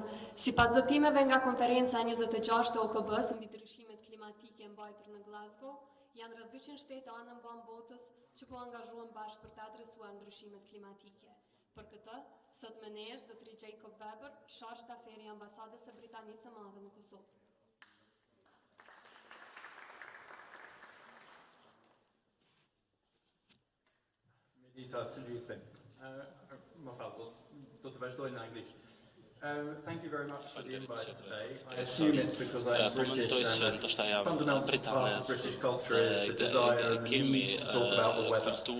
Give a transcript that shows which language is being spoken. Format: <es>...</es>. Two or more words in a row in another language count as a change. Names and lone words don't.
<sq>Sipas zotimeve nga konferenca 26 e OKB-s mbi ndryshimet klimatike e mbajtur në Glasgow, janë rreth 200 shtete anë mban botës që po angazhohen bashkë për të adresuar ndryshimet klimatike. Për këtë, sot me ne është zotëri Jacob Weber, shargë d'aferi i ambasadës së Britanisë së Madhe në Kosovë.</sq> <en>Thank you very much for the invite today. I assume it's because I'm British and fundamental British culture is the desire and the need to talk about the weather.</en>